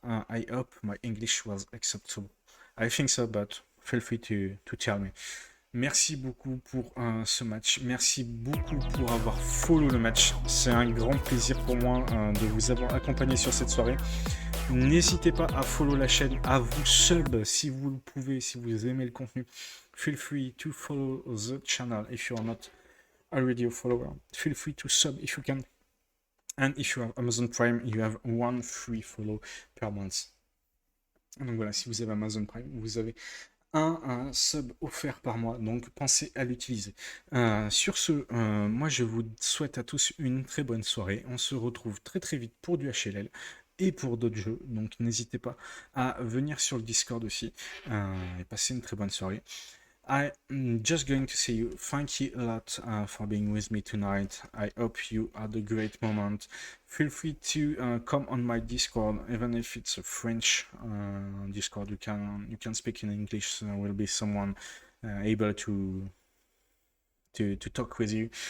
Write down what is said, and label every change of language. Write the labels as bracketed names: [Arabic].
[English] I hope my English was acceptable. I think so, but feel free to tell me. [French] Merci beaucoup pour ce match. Merci beaucoup pour avoir follow le match. C'est un grand plaisir pour moi de vous avoir accompagné sur cette soirée. N'hésitez pas à follow la chaîne, à vous sub si vous le pouvez, si vous aimez le contenu. [English] Feel free to follow the channel if you are not already a follower. Feel free to sub if you can. And if you have Amazon Prime, you have one free follow per month. [French] Donc voilà, si vous avez Amazon Prime, vous avez un sub offert par mois, donc pensez à l'utiliser. Sur ce, moi je vous souhaite à tous une très bonne soirée. On se retrouve très très vite pour du HLL et pour d'autres jeux, donc n'hésitez pas à venir sur le Discord aussi et passer une très bonne soirée. [English] I'm just going to say you thank you a lot for being with me tonight. I hope you had a great moment. Feel free to come on my Discord, even if it's a French Discord. You can speak in English. So there will be someone able to talk with you.